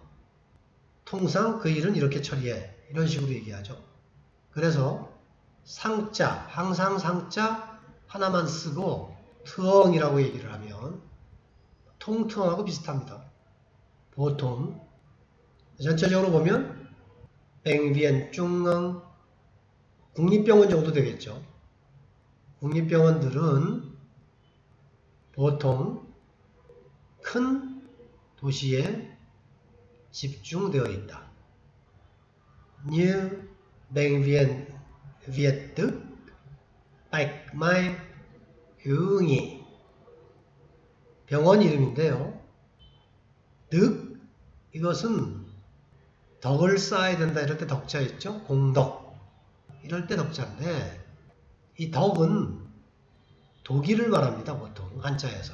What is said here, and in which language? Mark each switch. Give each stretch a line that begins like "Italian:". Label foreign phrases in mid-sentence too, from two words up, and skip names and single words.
Korean: 통상 그 일은 이렇게 처리해. 이런 식으로 얘기하죠. 그래서 상자, 항상 상자 하나만 쓰고 트엉이라고 얘기를 하면 통트엉하고 비슷합니다. 보통 전체적으로 보면
Vietnamese: bệnh viện
Korean: 중앙, 국립병원 정도 되겠죠. 국립병원들은 보통 큰 도시에 집중되어 있다.
Vietnamese: như bệnh viện Việt Đức, Bạch Mai, Hữu Nghị.
Korean: 병원 이름인데요. 득, 이것은 덕을 쌓아야 된다 이럴 때 덕자 있죠? 공덕. 이럴 때 덕자인데 이 덕은 독일을 말합니다. 보통 한자에서.